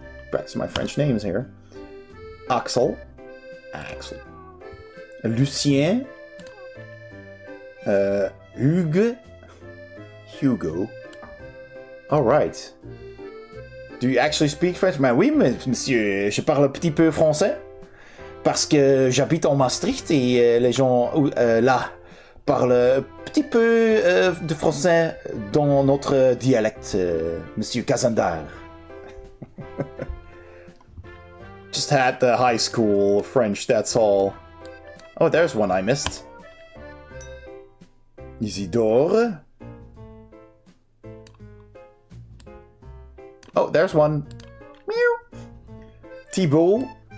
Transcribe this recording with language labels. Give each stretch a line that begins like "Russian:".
English: Practice my French names here. Axel. Lucien. Hugo. Alright. Do you actually speak French?
French: Ben oui, monsieur. Je parle un petit peu français. Parce que j'habite en Maastricht et les gens là parlent un petit peu de français dans notre dialecte, monsieur Kazandar.
English: Just had the high school French, that's all. Oh, there's one I missed. Isidore. Oh, there's one. Meow. Thibaut.